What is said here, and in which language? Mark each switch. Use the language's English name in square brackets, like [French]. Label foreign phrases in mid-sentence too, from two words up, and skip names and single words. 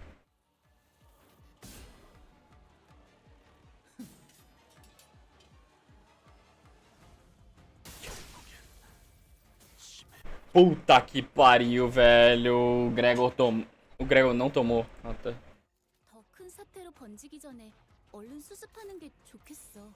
[Portuguese] Puta que pariu, velho. O Gregor tomou. O Gregor não tomou. Ah, tá. [Korean] 더 큰 사태로 번지기 전에 얼른 수습하는 게 좋겠어.